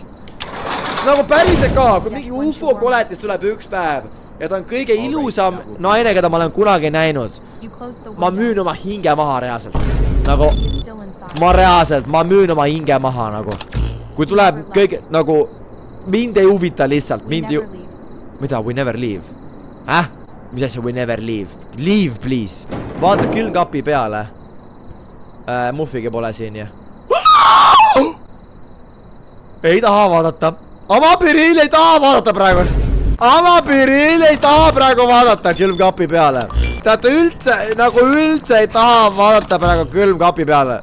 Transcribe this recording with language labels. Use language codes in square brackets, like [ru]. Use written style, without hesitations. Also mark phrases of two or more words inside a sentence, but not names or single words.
[et] Nagu päriselt ka, kui mingi UFO koletis tuleb üks päev ja ta on kõige ilusam naine, keda ma olen kunagi näinud. Ma müün oma hinge maha reaalselt. Nagu, ma müün oma hinge maha nagu. Kui tuleb kõige, nagu, mind ei huvita lihtsalt. Mida? [en] We never leave. [et] Mis asja [en] we never leave? Leave, please. [et] Vaata külmkapi peale. Muffigi pole siin ju. Ei taha vaadata. Amapiriil ei taha vaadata praegust. Amapiriil ei taha praegu vaadata külmkapi peale. Teate üldse ei taha vaadata praegu külmkapi peale.